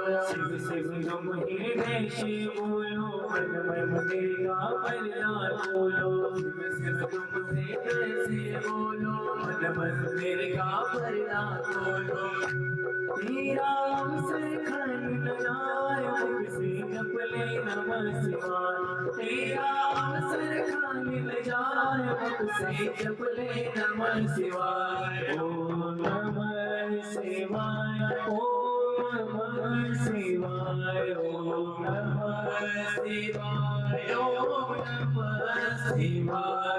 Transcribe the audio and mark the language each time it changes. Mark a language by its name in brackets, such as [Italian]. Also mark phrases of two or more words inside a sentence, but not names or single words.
[Hindi] शिव शिव तुम हृदय से बोलो, मन मंदिर का पर्दा खोलो। शिव शिव तुम हृदय से बोलो, मन मंदिर का पर्दा खोलो। तेरा अवसर खन जाए मुख से जप ले [Sanskrit] नमः शिवाय, [Hindi] तेरा अवसर खन जाए मुख से जप ले [Sanskrit] नमः शिवाय। ओम नमः शिवाय, ओम नमः शिवाय, ओम नमः शिवाय, ओम नमः शिवाय।